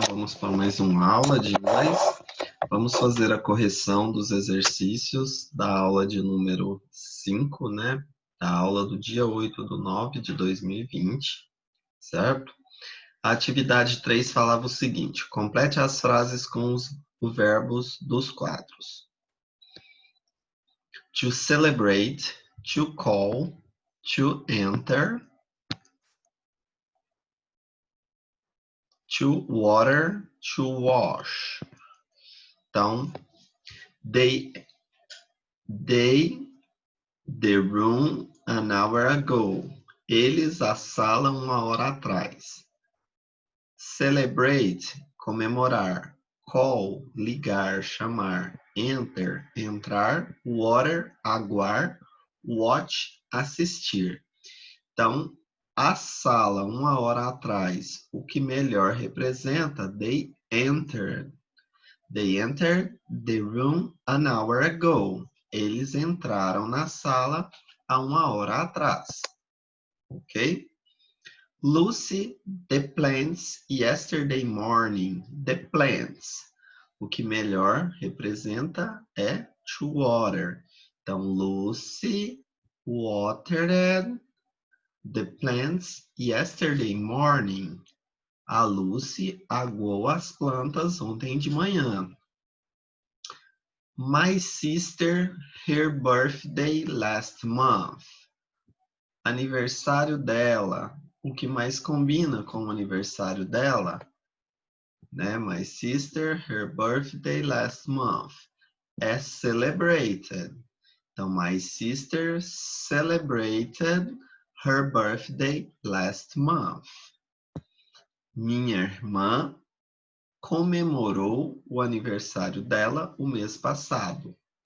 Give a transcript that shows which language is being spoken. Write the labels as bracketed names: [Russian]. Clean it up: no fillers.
[Portuguese] Vamos para mais uma aula de inglês. Vamos fazer a correção dos exercícios da aula de número 5, né? Da aula do dia 8/9/2020, certo? A atividade 3 falava o seguinte: complete as frases com os verbos dos quadros. [English] To celebrate, to call, to enter, to water, to wash. Então, they the room an hour ago. [Portuguese] Eles a sala uma hora atrás. Celebrate, comemorar. Call, ligar, chamar. Enter, entrar. Water, aguar. Watch, assistir. Então, a sala uma hora atrás, o que melhor representa? [English] They entered. They entered the room an hour ago. [Portuguese] Eles entraram na sala há uma hora atrás. Ok? [English] Lucy, the plants yesterday morning. The plants. [Portuguese] O que melhor representa é to water. [English] Então, Lucy watered the plants yesterday morning. [Portuguese] A Lucy aguou as plantas ontem de manhã. [English] My sister, her birthday last month. [Portuguese] Aniversário dela. O que mais combina com o aniversário dela? Né? [English] My sister, her birthday last month. É celebrated. Então, my sister celebrated her birthday last month. [Portuguese] Minha irmã comemorou o aniversário dela o mês passado.